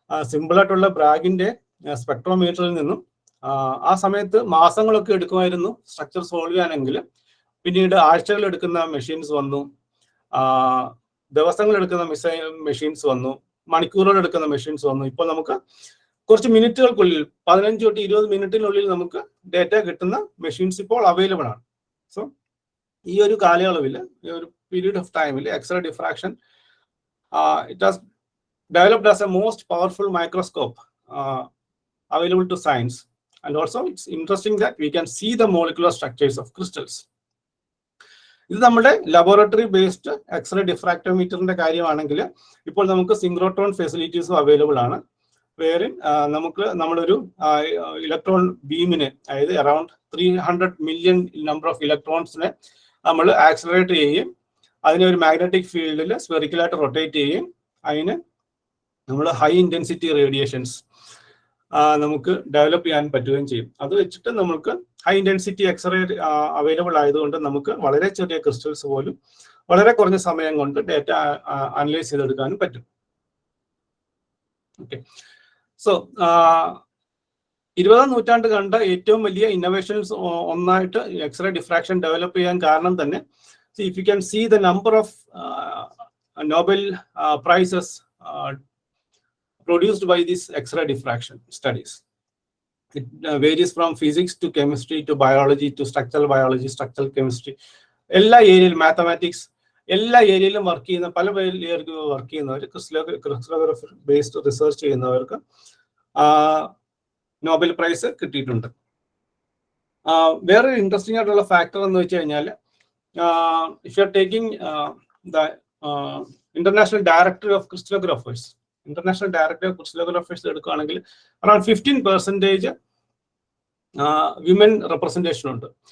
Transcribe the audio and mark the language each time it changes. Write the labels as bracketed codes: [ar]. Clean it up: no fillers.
[ml] Simple ആയിട്ടുള്ള ബ്രാഗിന്റെ സ്പെക്ട്രോമീറ്ററിൽ നിന്നും ആ സമയത്ത് മാസങ്ങളൊക്കെ എടുക്കുമായിരുന്നു സ്ട്രക്ചർ സോൾവ് ചെയ്യാനെങ്കിൽ. പിന്നീട് ആഴ്ചകൾ എടുക്കുന്ന മെഷീൻസ് വന്നു, ദിവസങ്ങൾ എടുക്കുന്ന മെഷീൻസ് വന്നു, മണിക്കൂറുകൾ എടുക്കുന്ന മെഷീൻസ് വന്നു. ഇപ്പോൾ നമുക്ക് കുറച്ച് മിനിറ്റുകൾക്കുള്ളിൽ 15 തൊട്ട് 20 മിനിറ്റിനുള്ളിൽ നമുക്ക് ഡേറ്റ കിട്ടുന്ന മെഷീൻസ് ഇപ്പോൾ അവൈലബിൾ ആണ്. സോ ഈ ഒരു കാലയളവിൽ, ഈ ഒരു പീരീഡ് ഓഫ് ടൈമിൽ x-ray diffraction [en] It has developed as a most powerful microscope available to science, and also it's interesting that we can see the molecular structures of crystals. [ml] ഇത് നമ്മുടെ ലബോറട്ടറി ബേസ്ഡ് എക്സ്റേ ഡിഫ്രാക്ടോമീറ്ററിന്റെ കാര്യമാണെങ്കിൽ ഇപ്പോൾ നമുക്ക് സിങ്ക്രോട്രോൺ ഫെസിലിറ്റീസും available ആണ്. വേറെ നമുക്ക് നമ്മളൊരു ഇലക്ട്രോൺ ബീമിനെ, അതായത് അറൌണ്ട് 300 മില്യൺ നമ്പർ ഓഫ് ഇലക്ട്രോൺസിനെ നമ്മൾ ആക്സിലറേറ്റ് ചെയ്യുകയും അതിനെ ഒരു മാഗ്നറ്റിക് ഫീൽഡിൽ സ്പെറിക്കലായിട്ട് റൊട്ടേറ്റ് ചെയ്യുകയും അതിന് നമ്മൾ ഹൈ ഇന്റൻസിറ്റി റേഡിയേഷൻസ് നമുക്ക് ഡെവലപ്പ് ചെയ്യാൻ പറ്റുകയും ചെയ്യും. അത് വെച്ചിട്ട് നമുക്ക് ഹൈ ഇന്റൻസിറ്റി എക്സ്റേ അവൈലബിൾ ആയതുകൊണ്ട് നമുക്ക് വളരെ ചെറിയ ക്രിസ്റ്റൽസ് പോലും വളരെ കുറഞ്ഞ സമയം കൊണ്ട് ഡേറ്റ അനലൈസ് ചെയ്തെടുക്കാനും പറ്റും. ഓക്കെ, സോ 20ാം നൂറ്റാണ്ട് കണ്ട ഏറ്റവും വലിയ ഇന്നോവേഷൻസ് ഒന്നായിട്ട് എക്സ്റേ ഡിഫ്രാക്ഷൻ ഡെവലപ്പ് ചെയ്യാൻ കാരണം തന്നെ, [en] If you can see the number of Nobel prizes produced by these X-ray diffraction studies. It varies from physics to chemistry to biology to structural biology, structural chemistry. [ml] എല്ലാ ഏരിയയിലും, mathematics, എല്ലാ ഏരിയയിലും work ചെയ്യുന്ന പല പേർക്ക് വർക്ക് ചെയ്യുന്നവർ, crystallography based research ചെയ്യുന്നവർക്ക് Nobel prize കിട്ടിയിട്ടുണ്ട്. വേറൊരു ഇൻട്രസ്റ്റിംഗ് ആയിട്ടുള്ള ഫാക്ടർ എന്ന് വെച്ച് കഴിഞ്ഞാൽ, [en] if you are taking the international directory of crystallographers, [ml] international director of ക്രിസ്റ്റലോഗ്രാഫേഴ്സ് എടുക്കുകയാണെങ്കിൽ അറൌണ്ട് 15% വിമൻ റെപ്രസെന്റേഷൻ ഉണ്ട്.